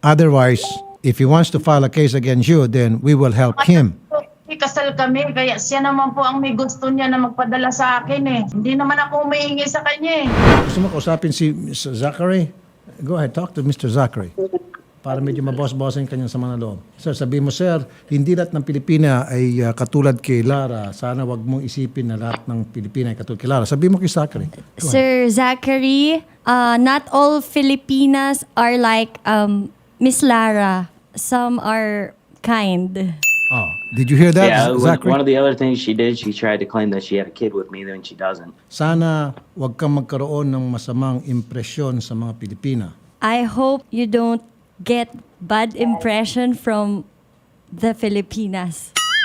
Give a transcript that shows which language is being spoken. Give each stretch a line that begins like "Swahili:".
English: Otherwise, if he wants to file a case against you, then we will help him.
Filipino: Kasal kami, kaya siya naman po ang may gusto niya na magpadala sa akin eh. Hindi naman ako humihingi sa kanya eh. Gusto mo kausapin si Mr. Zachary?
English: Go ahead, talk to Mr. Zachary.
Filipino: Para medyo maboss-bossin kanyang sama na loob. Sir, sabihin mo, sir, hindi lahat ng Pilipina ay katulad kay Lara. Sana wag mong isipin na lahat ng Pilipina ay katulad kay Lara. Sabihin mo kay Zachary.
English: Sir Zachary, not all Filipinas are like Miss Lara. Some are kind. Oh, did you hear that, Yeah, Zachary? one of the other things she did, she tried to claim that she had a kid with me, then she doesn't.
Filipino: Sana wag kang magkaroon ng masamang impresyon sa mga Pilipina.
English: I hope you don't get bad impression from the Filipinas.